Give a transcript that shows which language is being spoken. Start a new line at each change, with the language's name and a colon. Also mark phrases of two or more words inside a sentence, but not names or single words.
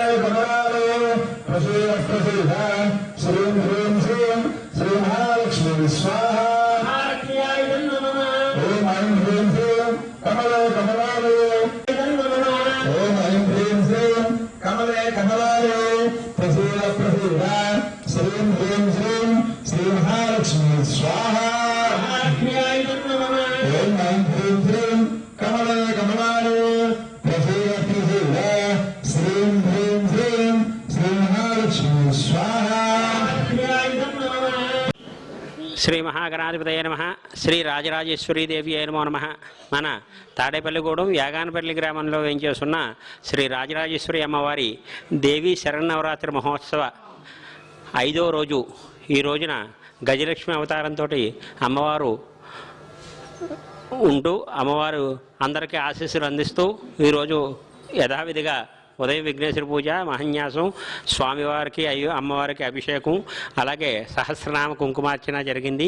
Sanskrit: कमलालये प्रसीद प्रसीद श्रीं ह्रीं श्रीं श्री महालक्ष्मी स्वाहा ओम ऐं ह्रीं श्रीं कमले कमलालये ओम ऐं ह्रीं श्रीं कमले कमलालये प्रसीद प्रसीद श्रीं ह्रीं श्रीं श्री महालक्ष्मी स्वाहा ओम ऐं ह्रीं श्रीं कमले कमलालये प्रसीद प्रसीद श्रीं ह्रीं श्रीं श्री महालक्ष्मी स्वाहा శ్రీ మహాగణాధిపతయ నమః శ్రీ రాజరాజేశ్వరీదేవి నమో నమః.
Telugu: మన తాడేపల్లిగూడెం యాగానపల్లి గ్రామంలో వేంచేస్తున్న శ్రీ రాజరాజేశ్వరి అమ్మవారి దేవీ శరన్నవరాత్రి మహోత్సవ 5వ రోజు ఈ రోజున గజలక్ష్మి అవతారంతో అమ్మవారు ఉంటూ అమ్మవారు అందరికీ ఆశీస్సులు అందిస్తూ ఈరోజు యథావిధిగా ఉదయం విఘ్నేశ్వర పూజ మహన్యాసం స్వామివారికి అమ్మవారికి అభిషేకం అలాగే సహస్రనామ కుంకుమార్చన జరిగింది.